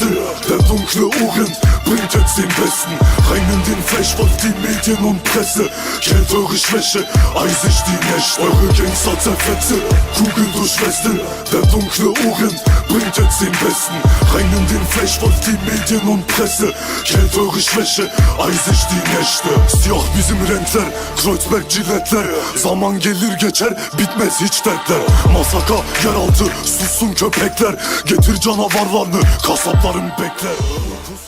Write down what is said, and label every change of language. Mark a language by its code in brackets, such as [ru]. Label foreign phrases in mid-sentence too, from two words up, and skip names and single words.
[de] Der dunkle Orient bringt jetzt den Besten. Rein in den Fleischwolf, die Medien und Presse. Kennt eure Schwäche, eisig die Nächte. Eure Gangster zerfetze, Kugel durch Weste. Der dunkle Orient bringt jetzt den Besten. Rein in den Fleischwolf, die Medien und Presse. Kennt eure Schwäche, eisig die Nächte. [tr] Siyah bizim renkler, Kreuzberg ciletler. Zaman gelir geçer, bitmez hiç dertler. Masaka, yeraltı, sussun köpekler. Getir canavarlarını, kasaplarım bekler.